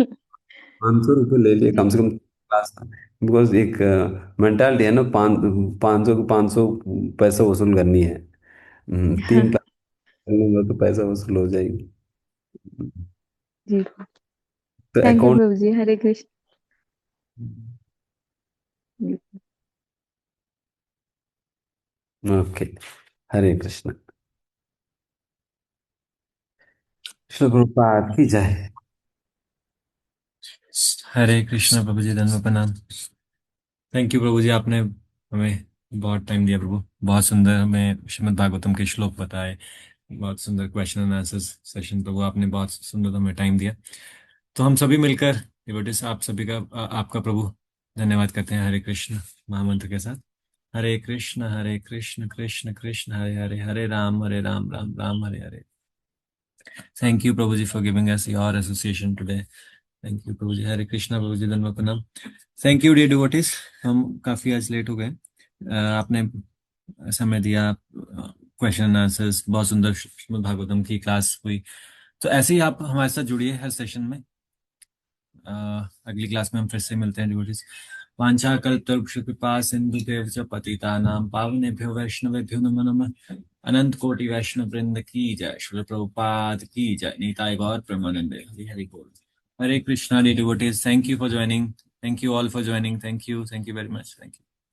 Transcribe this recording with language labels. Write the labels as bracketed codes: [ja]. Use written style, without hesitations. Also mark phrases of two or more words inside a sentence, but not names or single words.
[hi] 500 रुपये ले लिए कम जी। से कम क्लास का। बिकॉज एक मेंटालिटी है ना, 500 को 500 पैसा वसूल करनी है। 3 क्लास लूंगा तो पैसा वसूल हो जाएगी। जी। तो [en] Thank you [hi] अकाउंट। प्रभु जी, हरे कृष्ण जी। ओके। हरे कृष्ण। कृष्ण प्रभुपाद की जय। हरे कृष्ण प्रभु जी, धन्यवाद प्रणाम। [en] Thank you [hi] प्रभु जी, आपने हमें बहुत टाइम दिया प्रभु, बहुत सुंदर हमें श्रीमद् भागवतम के श्लोक बताए, बहुत सुंदर [en] question and answer session [hi] प्रभु, आपने बहुत सुंदर हमें टाइम दिया। तो हम सभी मिलकर डिवोटीज आप सभी का आपका प्रभु धन्यवाद करते हैं हरे कृष्ण महामंत्र के साथ। हरे कृष्ण कृष्ण कृष्ण हरे हरे, हरे राम राम राम हरे हरे। [en] Thank you [hi] प्रभु जी [en] for giving us your association today. Thank you [hi] प्रभु जी, हरे कृष्णा प्रभु जी, धन्यवाद प्रणाम। [en] Thank you dear devotees, [hi] हम काफी आज लेट हो गए। आपने समय दिया, [en] question and answers, [hi] बहुत सुंदर श्रीमद् भागवतम की क्लास हुई। तो ऐसे ही आप हमारे साथ जुड़िए हर सेशन में। अगली क्लास में हम फिर से मिलते हैं डिवोटीज। [sa] वांछा कल्पतरुक्ष कृपा सिंधु च पतितानां पावनेभ्यो वैष्णवेभ्यो नमो नमः। [hi] अनंत कोटि वैष्णव वृंद की जय, श्री प्रभुपाद की जय, निताय गौर प्रेमानंदे, हरि हरि बोल। [en] हरे कृष्णा dear devotees, thank you for joining, thank you all for joining, thank you very much, thank you.